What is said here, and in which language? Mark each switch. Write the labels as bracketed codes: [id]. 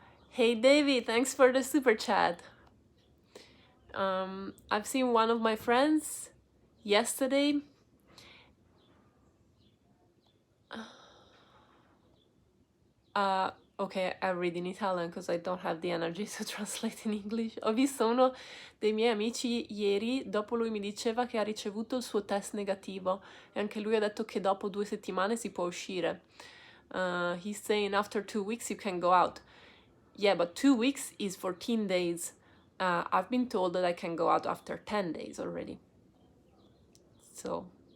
[en] Hey David, thanks for the super chat. I've seen one of my friends yesterday. Ok, I read in Italian because I don't have the energy to translate in English. [it] Ho visto uno dei miei amici ieri, dopo lui mi diceva che ha ricevuto il suo test negativo e anche lui ha detto che dopo 2 settimane si può uscire. [en] He's saying after 2 weeks you can go out. Yeah, but 2 weeks is 14 days. I've been told that I can go out after 10 days already. So...